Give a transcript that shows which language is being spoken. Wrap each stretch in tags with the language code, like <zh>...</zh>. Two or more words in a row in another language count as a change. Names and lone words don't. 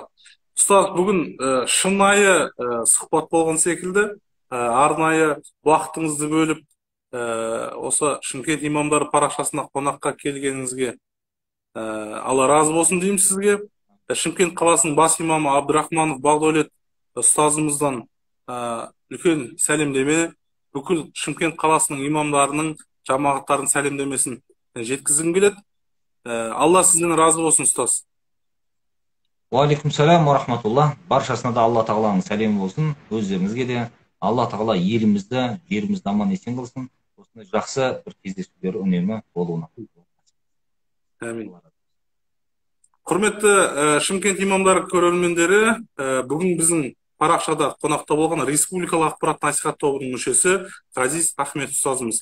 <kk>Ұстаз, бүгін шынайы сұхбат болған секілді, арнайы уақытыңызды бөліп, осы Шымкент имамдары парақшасына қонаққа келгеніңізге Алла разы болсын дейміз сізге. Шымкент қаласының бас имамы Абдырахманов Бағдәулет ұстазымыздан үлкен сәлемдеме, бүкіл Шымкент қаласының имамдарының, жамағаттардың сәлемдемесін жеткізгім келеді. Алла сізден разы болсын, ұстаз.</kk> <ar>وعليكم السلام ورحمة الله.</ar> <kk>Баршасына да Алла тағаланың сәлемі болсын. Өздеріңізге де Алла тағала елімізді, жерімізді аман есен қылсын. Осындай жақсы бір кездесулер үнемі болуына. Әмин. Құрметті Шымкент имамдары көрермендері, бүгін біздің парақшада қонақта болған Республикалық ақпарат насихат тобының мүшесі Ғазиз Ахмет ұстазымыз.</kk>